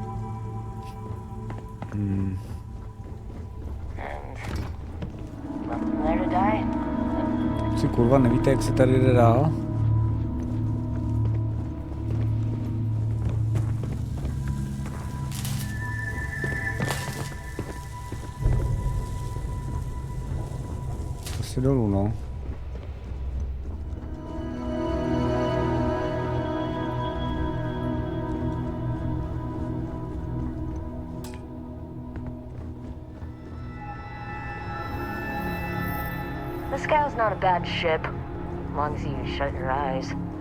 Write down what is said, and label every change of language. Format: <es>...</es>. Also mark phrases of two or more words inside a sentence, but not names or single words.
<cs>Si kurva, nevíte, jak se tady jde dál? Asi dolů, no.</cs> <en>The Scow's not a bad ship, as long as you shut your eyes.</en>